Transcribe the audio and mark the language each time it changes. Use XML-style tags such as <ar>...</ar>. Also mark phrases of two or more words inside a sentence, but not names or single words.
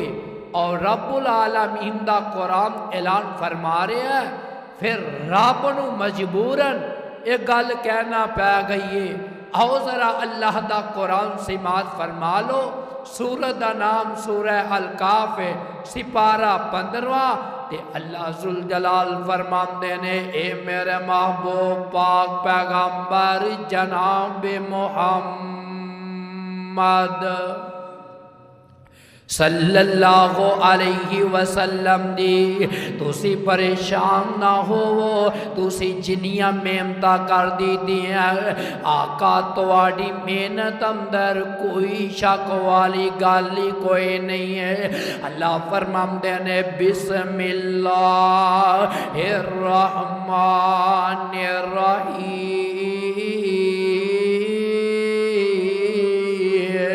<pa>اور رب العالمین دا قرآن اعلان فرما رہے ہیں، پھر رب نو مجبوراً ایک گل کہنا پہ گئی ہے۔ آؤ ذرا اللہ دا قرآن سماعت فرما لو۔ سورت دا نام سورہ الکاف ہے، سپارہ 15۔ تے اللہ ذوالجلال فرماندے نے، اے میرے محبوب پاک پیغمبر جناب محمد</pa> <ar>صلی اللہ علیہ وسلم</ar> <pa>دی تسی پریشان نہ ہو، تسی جنیاں محنتاں کر دی دیاں، آقا تواڈی محنت اندر کوئی شک والی گل ہی کوئی نہیں ہے۔ اللہ فرماندے نے،</pa> <ar>بسم اللہ الرحمن الرحیم،</ar> <pa>اور</pa>